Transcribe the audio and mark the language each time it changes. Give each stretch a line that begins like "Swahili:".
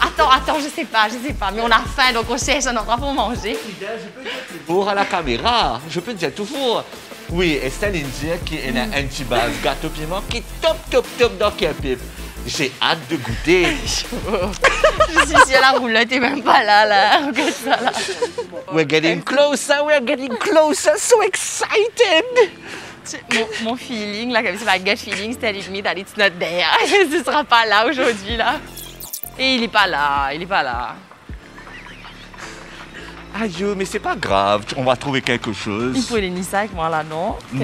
French: Attends, je sais pas. Mais on a faim, donc on cherche un endroit pour manger. Je peux dire toujours à la caméra. Je peux dire toujours. Oui, Estelle dit qu'il y a une petite base gâteau piment qui est top dans Kelpip. J'ai hâte de goûter. Je suis sur la roulotte, t'es même pas là. Regarde ça là.
English: We're getting closer, so excited!
French: Mon feeling, là, comme c'est ma
English: gut feeling,
French: c'était limite
English: that it's not there.
French: Ce sera pas là aujourd'hui, là. Et il est pas là. Aïe, mais c'est pas grave, on va trouver quelque chose. Il faut les nisser avec moi, là, non?